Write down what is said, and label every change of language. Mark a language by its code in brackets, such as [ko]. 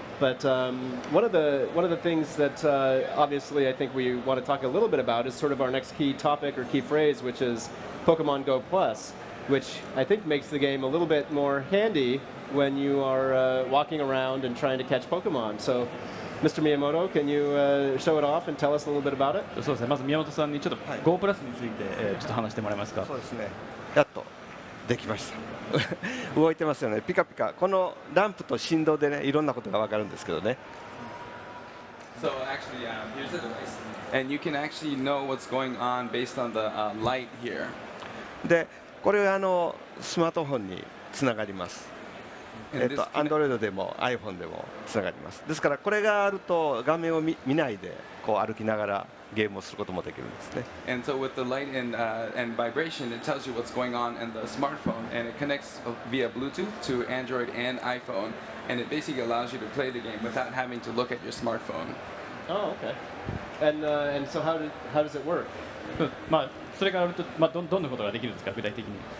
[en] But one of the things that obviously I think we want to talk a little bit about is sort of our next key topic or key phrase, which is Pokemon Go Plus, which I think makes the game a little bit more handy when you are walking around and trying to catch Pokemon. So, Mr. Miyamoto, can you show it off and tell us a little bit about it? [ja] そうですね。まず宮本さんにちょっと Go プラスについてちょっと話してもらえますか。そうですね。やっとできました。動いてますよね。ピカピカ。このランプと振動でね、いろんなことがわかるんですけどね。 [en] So actually, here's the device, and you can actually know what's going on based on the light here. [ja] で、これはスマートフォンにつながります。 Android でも iPhone でもつながります。ですからこれがあると画面を見ないで歩きながらゲームをすることもできるんですね。 [en] And so with the light and vibration, it tells you what's going on in the smartphone, and it connects via Bluetooth to Android and iPhone, and it basically allows you to play the game without having to look at your smartphone. Oh, okay. And so how does it work? [ja] それがあるとどんなことができるんですか、具体的に。